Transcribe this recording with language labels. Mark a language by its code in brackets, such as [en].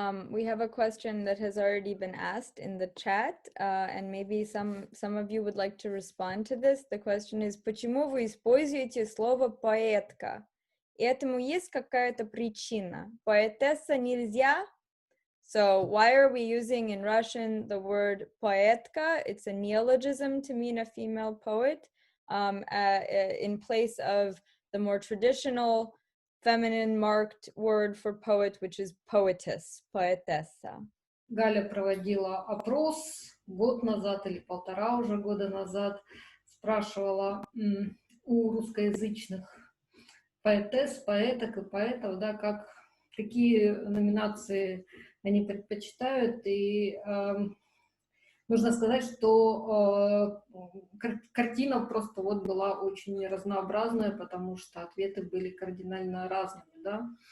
[en] We have a question that has already been asked in the chat, and maybe some of you would like to respond to this. The question is, [ru] почему вы используете слово поэтка? Этому есть какая-то причина? Поэтесса нельзя? [en] So why are we using in Russian the word poetka? It's a neologism to mean a female poet, in place of the more traditional feminine marked word for poet, which is poetess, poetessa. [ru] Галя проводила опрос год назад или полтора уже года назад, спрашивала у русскоязычных поэтесс, поэток и поэтов, да, какие номинации они предпочитают, и нужно сказать, что картина просто вот была очень разнообразная, потому что ответы были кардинально разными, да.